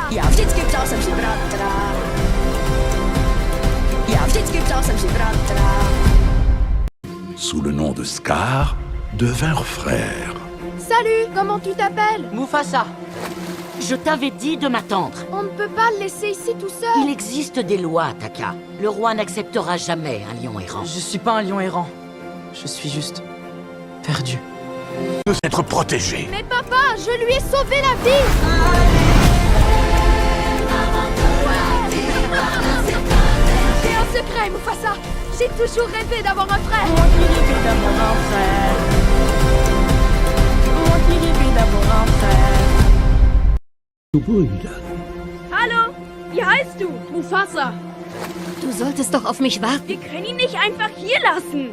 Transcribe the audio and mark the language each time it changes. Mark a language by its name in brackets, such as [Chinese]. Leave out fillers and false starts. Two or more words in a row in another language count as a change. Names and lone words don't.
[Czech] Já vždycky přál jsem si bratra. Já vždycky přál jsem si bratra. [French] Sous le nom de Scar, devinrent frères. Salut, comment tu t'appelles? Mufasa. Je t'avais dit de m'attendre. On ne peut pas le laisser ici tout seul. Il existe des lois, Taka. Le roi n'acceptera jamais un lion errant. Je suis pas un lion errant. Je suis juste perdu. De s'être protégé. Mais papa, je lui ai sauvé la vie. J'ai un secret, Mufasa. J'ai toujours rêvé d'avoir un frère. [German] Hallo, wie heißt du? Mufasa. Du solltest doch auf mich warten. Wir können ihn nicht einfach hier lassen.